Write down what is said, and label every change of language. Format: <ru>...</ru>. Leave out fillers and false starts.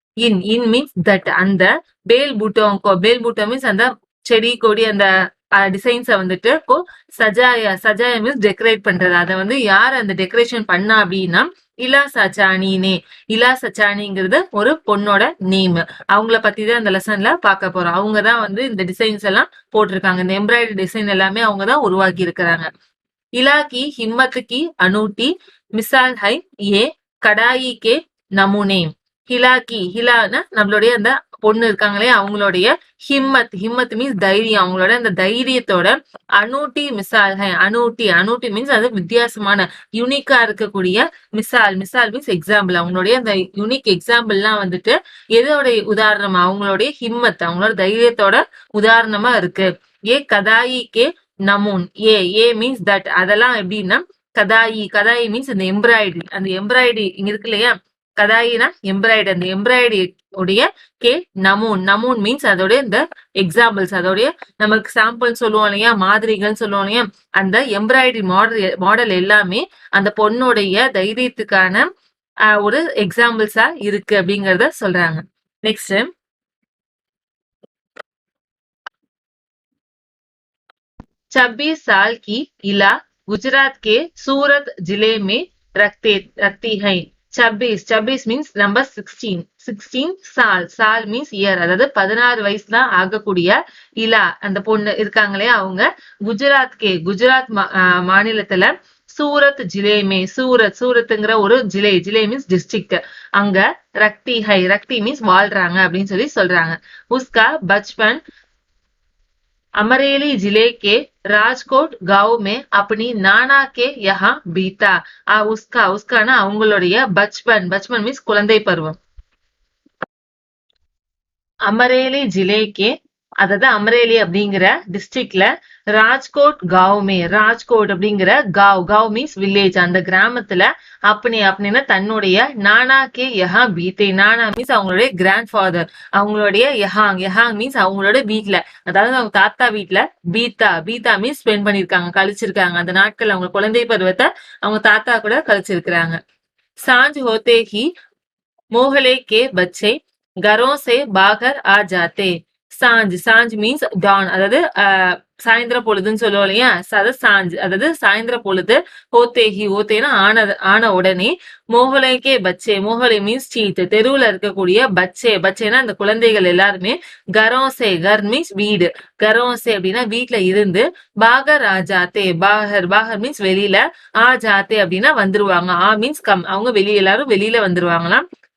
<ta>In means that, அந்த பேல் பூட்டோங்கோ, பேல் பூட்டோ மீன்ஸ் அந்த செடி கொடி, அந்த டிசைன்ஸ வந்துட்டு சஜாயா, சஜாயா மீன்ஸ் டெக்கரேட் பண்றது, அதை வந்து யார் அந்த டெக்கரேஷன் பண்ணா அப்படின்னா இலா சச்சானினே. இலா சச்சானிங்கிறது ஒரு பொண்ணோட நேம், அவங்கள பத்தி தான் இந்த லெசன்ல பார்க்க போறோம். அவங்கதான் வந்து இந்த டிசைன்ஸ் எல்லாம் போட்டிருக்காங்க, இந்த எம்ப்ராய்டரி டிசைன் எல்லாமே அவங்கதான் உருவாக்கி இருக்கிறாங்க.</ta> <hi>इला की हिम्मत की अनूठी मिसाल है ये कड़ाई के नमूने.</hi> <ta>ஹிலா கி, ஹிலானா நம்மளுடைய அந்த பொண்ணு இருக்காங்களே அவங்களுடைய ஹிம்மத், ஹிம்மத் மீன்ஸ் தைரியம், அவங்களோட அந்த தைரியத்தோட அனூட்டி மிசால் ஹை, அனூட்டி, அனூட்டி மீன்ஸ் அது வித்தியாசமான யூனிக்கா இருக்கக்கூடிய, மிசால், மிசால் மீன்ஸ் எக்ஸாம்பிள், அவங்களுடைய அந்த யூனிக் எக்ஸாம்பிள்லாம் வந்துட்டு எதோட உதாரணமா, அவங்களுடைய ஹிம்மத், அவங்களோட தைரியத்தோட உதாரணமா இருக்கு. ஏ கதாயிக்கே நமூன், ஏ மீன்ஸ் தட், அதெல்லாம் எப்படின்னா கதாயி, கதாயி மீன்ஸ் அந்த எம்ப்ராய்டரி, அந்த எம்ப்ராய்டரி இங்க இருக்கு இல்லையா, கதாயினா எம்ப்ராய்டரி, அந்த எம்ப்ராய்டரி உடைய கே நமூன், நமூன் மீன்ஸ் அதோட இந்த எக்ஸாம்பிள்ஸ், அதோடைய நமக்கு சாம்பிள் சொல்லுவோம் இல்லையா, மாதிரிகள் சொல்லுவோம் இல்லையா, அந்த எம்ப்ராய்டரி மாடல் எல்லாமே அந்த பொண்ணுடைய தைரியத்துக்கான ஒரு எக்ஸாம்பிள்ஸா இருக்கு அப்படிங்கறத சொல்றாங்க.</ta> <hi>நெக்ஸ்ட் 26 साल की इला गुजरात के सूरत जिले में रखती है.</hi> <ta>26 மீன்ஸ் நம்பர் 16 சால் மீன்ஸ் இயர், அதாவது 16 வயசு தான் ஆகக்கூடிய இலா அந்த பொண்ணு இருக்காங்களே அவங்க குஜராத் மாநிலத்துல சூரத் ஜிலேமே சூரத்ங்கிற ஒரு ஜிலே மீன்ஸ் டிஸ்ட்ரிக்ட், அங்க ரக்தி மீன்ஸ் வாழ்றாங்க அப்படின்னு சொல்றாங்க.</ta> <hi>உஸ்கா பச்பன் अमरेली जिले के राजकोट गांव में अपनी नाना के यहाँ बीता. उसका ना</hi> <ta>அவங்களுடைய பச்பன் மீன்ஸ் குழந்தை பருவம். அமரேலி ஜிலேக்கே, அதாவது அமரேலி அப்படிங்கிற டிஸ்ட்ரிக்ட்ல ராஜ்கோட் அப்படிங்கிற காவ் மீன்ஸ் வில்லேஜ், அந்த கிராமத்துல அப்படின்னா தன்னுடைய</ta> <hi>நானா கே யஹா பீத்தே,</hi> <ta>நானா மீன்ஸ் அவங்களுடைய கிராண்ட் ஃபாதர், அவங்களுடைய யஹாங் மீன்ஸ் அவங்களோட வீட்டுல, அதாவது அவங்க தாத்தா வீட்டுல பீத்தா மீன்ஸ் ஸ்பெண்ட் பண்ணிருக்காங்க, கழிச்சிருக்காங்க. அந்த நாட்கள் அவங்க குழந்தை பருவத்தை அவங்க தாத்தா கூட கழிச்சிருக்கிறாங்க.</ta> <hi>सांझ होते ही मोहल्ले के बच्चे घरों से बाहर आ जाते.</hi> <ta>சாஞ்ச் மீன்ஸ் டான், அதாவது சாயந்திர பொழுதுன்னு சொல்லுவோம் இல்லையா, அதாவது சாயந்திர பொழுது. ஓத்தேனா ஆன உடனே மோகலைக்கே மோகலை மீன்ஸ் ஸ்ட்ரீட், தெருவுல இருக்கக்கூடிய பச்சேனா அந்த குழந்தைகள் எல்லாருமே கர் மீன்ஸ் வீடு, கரோசே அப்படின்னா வீட்டுல இருந்து,</ta> <hi>பாகர் ஆஜாத்தே,</hi> <ta>பாகர் மீன்ஸ் வெளியில, ஆஜாத்தே அப்படின்னா வந்துருவாங்க, மீன்ஸ் கம், அவங்க எல்லாரும் வெளியில வந்துருவாங்களாம்.</ta>